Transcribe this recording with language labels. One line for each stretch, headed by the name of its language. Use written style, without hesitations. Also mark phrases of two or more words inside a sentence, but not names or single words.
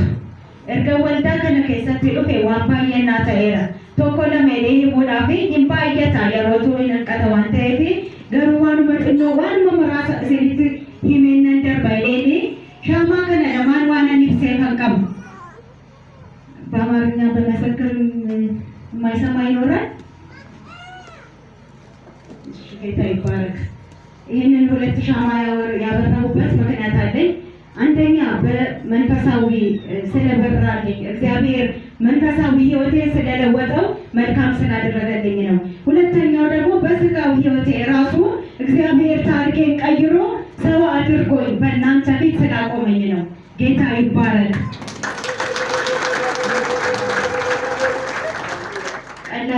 Oromo: Erga waldaa kana keessatti dhufe waan baay'ee naa ta'eera. Tokko lamee himuudhaaf hin baay'ata yeroo turin hanqata waan ta'eef garuu waanuma xinnoo waanuma muraasa isinitti himeen nan darba jedhee shaamaa kana lamaan waan ani ibsee kan qabu.
Amharic: በአማርኛ በመሰከር የማይሰማ ይኖራል። ጌታ ይባረክ። ይህንን ሁለት ሻማ ያበራሁበት ምክንያት አለኝ። አንደኛ በመንፈሳዊ ስለበራልኝ እግዚአብሔር መንፈሳዊ ሕይወቴ ስለለወጠው መልካም ስላደረገልኝ ነው። ሁለተኛው ደግሞ በስጋዊ ሕይወቴ ራሱ እግዚአብሔር ታሪኬን ቀይሮ ሰው አድርጎኝ በእናንተ ፊት ስላቆመኝ ነው። ጌታ ይባረክ። ቀላል